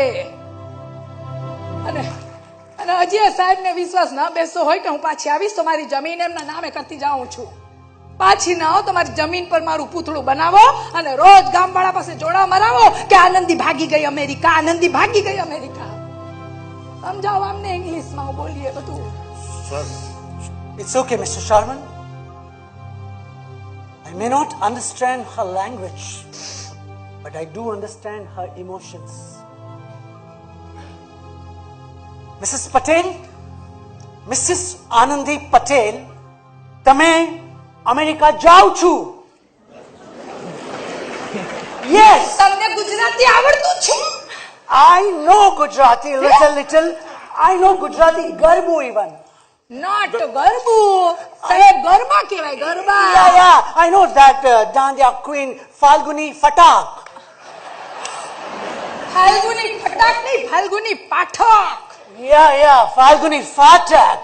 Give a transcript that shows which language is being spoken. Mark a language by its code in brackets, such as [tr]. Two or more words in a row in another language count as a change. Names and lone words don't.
[gu] અને હજી સાહેબને વિશ્વાસ ના બેસતો હોય કે હું પાછી આવીશ તો મારી જમીન એમના નામે કરતી જાઉં છું. પાછી ના આવો તો મારી જમીન પર મારું પૂતળું બનાવો અને રોજ ગામવાળા પાસે જોડા મરાવો કે આનંદી ભાગી ગઈ અમેરિકા, આનંદી ભાગી ગઈ અમેરિકા. સમજાવો અમને ઇંગ્લિશમાં બોલીએ બધું. [en] It's okay, Mr. Sharman. I may not understand her language, but I do understand her emotions. Mrs. Patel, Mrs. Anandi Patel, [gu] તમે અમેરિકા જાઓ છો? Yes, તમને ગુજરાતી આવડતું છે? [en] I know Gujarati little. I know Gujarati garbo even. [gu] નોટ ગરબું સાહેબ, ગરબા કહેવાય, ગરબા. [en] Yeah, I know that Dandiya queen Falguni Fatak. [gu] ફાલ્ગુની ફટાક નહીં, ફાલ્ગુની પાઠક. [en] Yeah, Falguni Fatak.